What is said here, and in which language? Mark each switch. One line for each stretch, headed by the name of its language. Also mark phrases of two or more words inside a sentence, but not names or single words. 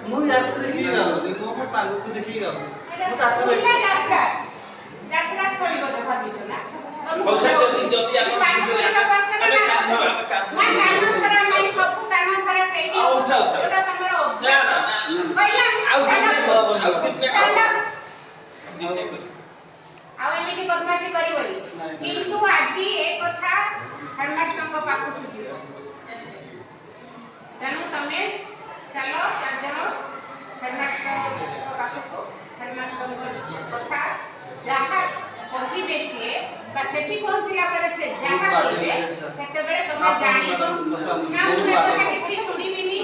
Odia: ମୁଁ ୟାକୁ ଦେଖିକି ଗାଉଥିଲି ମୁଁ ମୋ ସାଙ୍ଗକୁ ଦେଖିକି ଗାଉଥିଲି ଏଇଟା ମୁଁ ତାକୁ ସ୍କୁଲରେ ଦେଖିକି ଯାତ୍ରା କରିବ ତ ଭାବିଛ ନା? ହଉ ସେ ଯଦି ଆପଣ ପାଠ ପଢ଼ିବାକୁ ଆସିଲେ ଆମେ ନା? କାନ୍ଦ ଆମେ ନା କାନ୍ଦ କାନ ଧରା ନାହିଁ ସବୁ କାନ ଧରା ସେଇଠି ଆଉ ଉଠାଉ ସାର୍। ଯୋଉଟା ତମର ନା ଅଭ୍ୟାସ। ନା କହିଲା ଆଉ
English: stand up,
Odia: ଆଉ ଦିନେ
English: stand up।
Odia: ଦିନେ ଆଉ ଏମିତି ବଦମାସି କରିବନି ନାଇଁ। କିନ୍ତୁ ଆଜି ଏ କଥା ହେଡମାଷ୍ଟରଙ୍କ ପାଖକୁ ଯିବ ତେଣୁ ତମେ ଚାଲ 4 ଜଣ ହେଡମାଷ୍ଟରଙ୍କ ପାଖକୁ ହେଡମାଷ୍ଟରଙ୍କ କଥା ଯାହା କହିବେ ସିଏ ବା ସେଠି ପହଞ୍ଚିଲା ପରେ ସେ ଯାହା କହିବେ ସେତେବେଳେ ତମେ ଜାଣିବ ନା ମୁଁ ଏ କଥା କିଛି ଶୁଣିବିନି